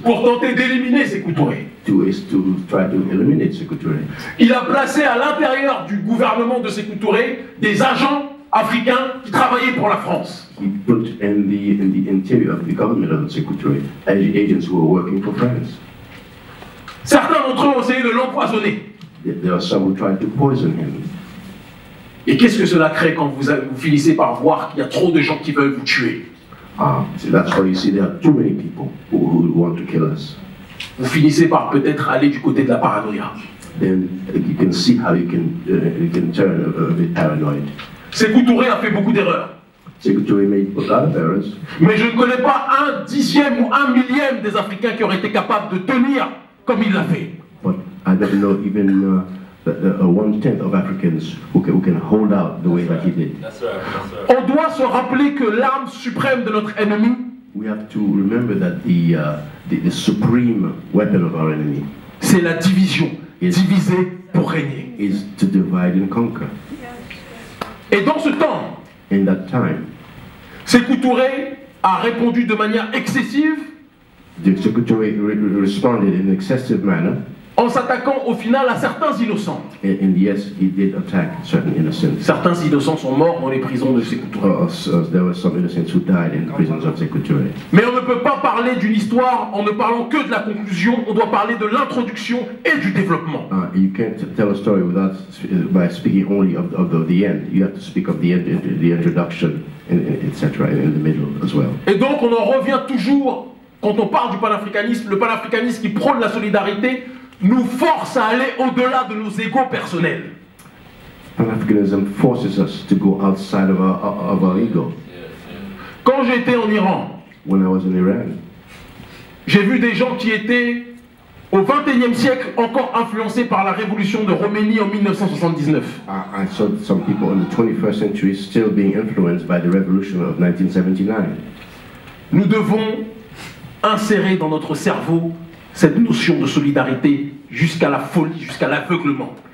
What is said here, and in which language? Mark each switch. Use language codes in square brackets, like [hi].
[fr] pour tenter d'éliminer Sékou Touré. [en] to try to eliminate Sékou Touré. [fr] Il a placé à l'intérieur du gouvernement de Sékou Touré des agents africains qui travaillaient pour la France. [en] He put in the interior of the government of Sékou Touré agents who were working for France. [fr] Certains d'entre eux ont essayé de l'empoisonner. [en] There are some who tried to poison him. [fr] Et qu'est-ce que cela crée quand vous finissez par voir qu'il y a trop de gens qui veulent vous tuer? [en] So that's why you see there are too many people who want to kill us. [fr] Vous finissez par peut-être aller du côté de la paranoïa. [en] Then you can see how you can turn a bit paranoid. [fr] Sékou Touré a fait beaucoup d'erreurs. [en] Sékou Touré made a lot of errors. [fr] Mais je ne connais pas un dixième ou un millième des Africains qui auraient été capables de tenir comme il l'a fait. [en] But I don't know even the 1/10 of Africans who can hold out the way that he did. [fr] On doit se rappeler que l'arme suprême de notre ennemi, [en] We have to remember that the supreme weapon of our enemy [fr] c'est la division. Diviser pour régner. [en] is to divide and conquer. [fr] Et dans ce temps, [en] In that time, [fr] Sékou Touré a répondu de manière excessive [en] the Secretary responded in an excessive manner, [fr] en s'attaquant au final à certains innocents. [en] and yes, he did attack certain innocents. [fr] Certains innocents sont morts dans les prisons de Sékou Touré. [en] There were some innocents who died in the prisons of Sékou Touré. [fr] Mais on ne peut pas parler d'une histoire en ne parlant que de la conclusion, on doit parler de l'introduction et du développement. [en] You can't tell a story by speaking only of the end. You have to speak of the end, the introduction, etc., in the middle as well. [fr] Et donc on en revient toujours, quand on parle du panafricanisme, le panafricanisme qui prône la solidarité nous force à aller au-delà de nos égos personnels. [en] Pan-Africanism forces us to go outside of our ego. [fr] Quand j'étais en Iran, [en] When I was in Iran, [fr] j'ai vu des gens qui étaient au XXIe siècle encore influencés par la révolution de Roménie en 1979. [en] I saw some people in the 21st century still being influenced by the revolution of 1979. [fr] Nous devons insérer dans notre cerveau cette notion de solidarité jusqu'à la folie, jusqu'à l'aveuglement.